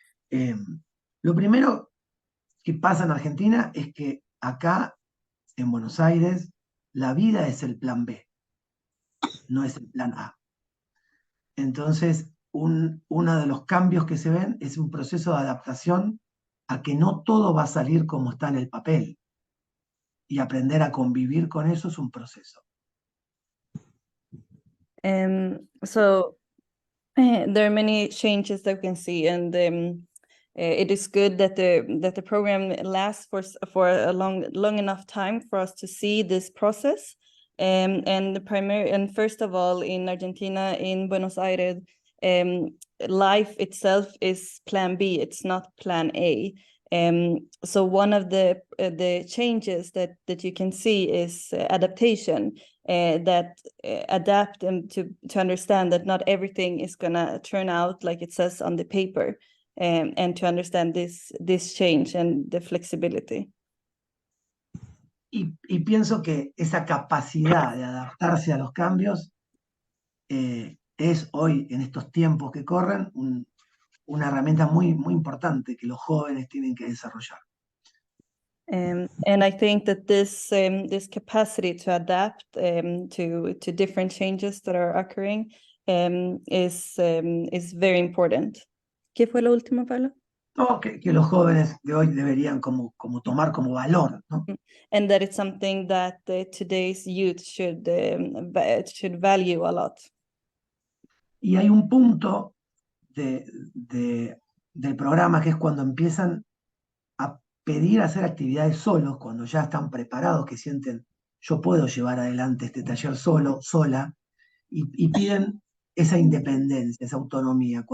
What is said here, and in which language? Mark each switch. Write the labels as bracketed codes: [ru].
[es] Lo primero que pasa en Argentina es que acá, en Buenos Aires, la vida es el plan B, no es el plan A. Entonces, uno de los cambios que se ven es un proceso de adaptación a que no todo va a salir como está en el papel. Y aprender a convivir con eso es un proceso. [en] So there are many changes that we can see, and it is good that the program lasts for a long enough time for us to see this process. And first of all, in Argentina, in Buenos Aires, life itself is plan B. It's not plan A. So one of the changes that you can see is adaptation. That adapt them to understand that not everything is gonna turn out like it says on the paper, and to understand this change and the flexibility. [es] Y pienso que esa capacidad de adaptarse a los cambios es hoy, en estos tiempos que corren, una herramienta muy, muy importante que los jóvenes tienen que desarrollar. [en] And I think that this capacity to adapt to different changes that are occurring is very important. [es] ¿Qué fue lo último, Pablo? No, que los jóvenes de hoy deberían como tomar como valor, ¿no? [en] And that it's something that today's youth should value a lot. [es] Y hay un punto del programa que es cuando empiezan a pedir hacer actividades solos, cuando ya están preparados, que sienten, yo puedo llevar adelante este taller solo, sola, y piden esa independencia, esa autonomía.